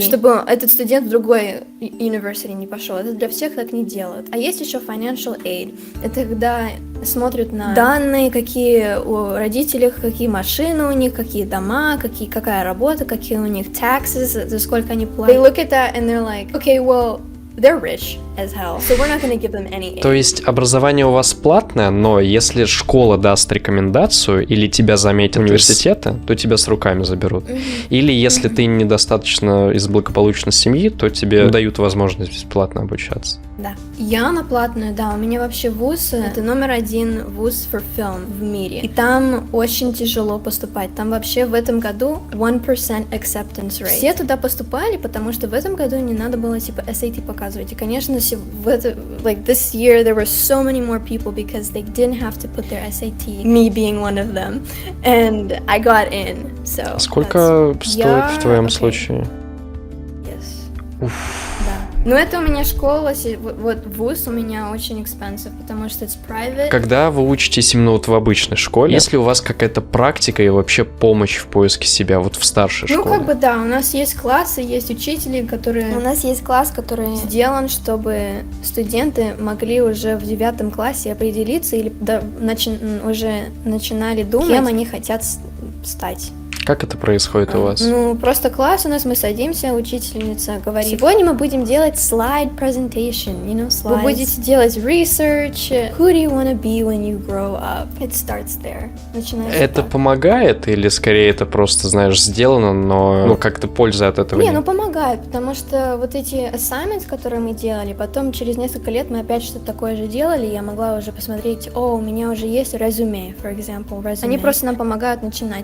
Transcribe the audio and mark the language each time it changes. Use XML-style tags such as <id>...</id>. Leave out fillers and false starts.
<ru>Чтобы этот студент в другой university не пошел. Это для всех так не делают. А есть еще financial aid. Это когда смотрят на данные, какие у родителей, какие машины у них, какие дома, какая работа, какие у них taxes, за сколько они платят.</ru> <en>They look at that and they're like, okay, well, they're rich as hell, so we're not going to give them any aid.</en> <ru>То есть образование у вас платное, но если школа даст рекомендацию или тебя заметят университета, то тебя с руками заберут. Или если ты недостаточно из благополучной семьи, то тебе дают возможность бесплатно обучаться. Да. Я на платную, да, у меня вообще вуз, это номер 1 вуз</ru> <en>for film</en> <ru>в мире. И там очень тяжело поступать. Там вообще в этом году 1% acceptance rate. Все туда поступали, потому что в этом году не надо было типа SAT показывать. И, конечно,</ru> <en>this year there were so many more people because they didn't have to put their SAT, me being one of them, and I got in. So</en> <ru>сколько стоит в твоем случае?</ru> <en>Yes.</en> <ru>Ну, это у меня школа, вот вуз у меня очень expensive, потому что</ru> <en>it's private.</en> <ru>Когда вы учитесь именно вот в обычной школе, есть ли у вас какая-то практика и вообще помощь в поиске себя вот в старшей школе? Ну, как бы да, у нас есть классы, есть учители, которые... У нас есть класс, который сделан, чтобы студенты могли уже в 9 классе определиться или уже начинали думать, кем они хотят стать. Как это происходит у вас? Ну, просто класс у нас, мы садимся, учительница говорит, сегодня мы будем делать slide presentation, slides. Вы будете делать research.</ru> <en>Who do you want to be when you grow up? It starts there.</en> <ru>Начинается это так. Помогает или скорее это просто, знаешь, сделано, но как-то пользы от этого нет? Не, помогает, потому что вот эти assignments, которые мы делали, потом через несколько лет мы опять что-то такое же делали, я могла уже посмотреть, у меня уже есть резюме,</ru> <en>for example,</en> <ru>резюме. Они просто нам помогают начинать.</ru>